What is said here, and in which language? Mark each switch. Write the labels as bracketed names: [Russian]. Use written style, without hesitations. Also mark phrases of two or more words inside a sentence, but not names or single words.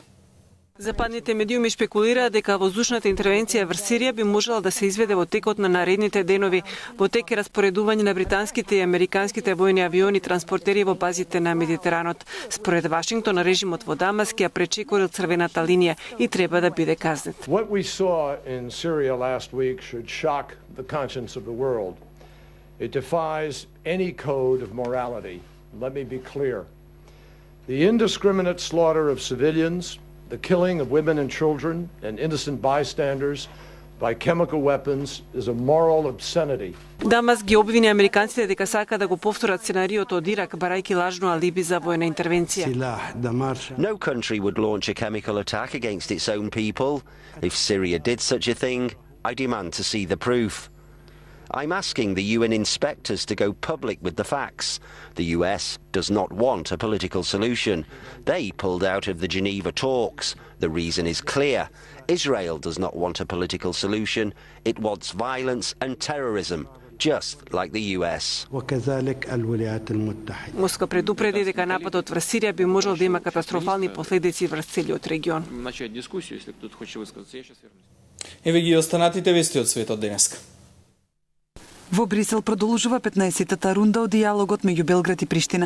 [Macedonian] Западните медиуми шпекулираат дека воздушната интервенција врз Сирија би можела да се изведе во текот на наредните денови. Во тек е распоредување на британските и американските војни авиони транспортери во базите на Медитеранот. Според Вашингтон, режимот во Дамаск ја пречекорил црвената линија и треба да биде казнет. [English] What we saw in Syria last week should shock the conscience of the world. It defies any code of morality. Let me be clear. The indiscriminate slaughter of civilians, the killing of women and children and innocent bystanders by chemical weapons is a moral obscenity. [Macedonian] Дамаск ги обвини американците дека сака да го повторат сценариото од Ирак, барајќи лажно алиби за војна интервенција. [English] No country would launch a chemical attack against its own people. If Syria did such a thing, I demand to see the proof. I'm asking the UN inspectors to go public with the facts. The US does not want a political solution. They pulled out of the Geneva talks. The reason is clear. Israel does not want a political solution. It wants violence and terrorism, just like the US. [Macedonian] Москва предупреди дека нападот врз Сирија би можел да има катастрофални последици врз целиот регион. Еве ги останатите вести од светот денеска. Во Брисел продолжува 15-тата рунда од дијалогот меѓу Белград и Приштина.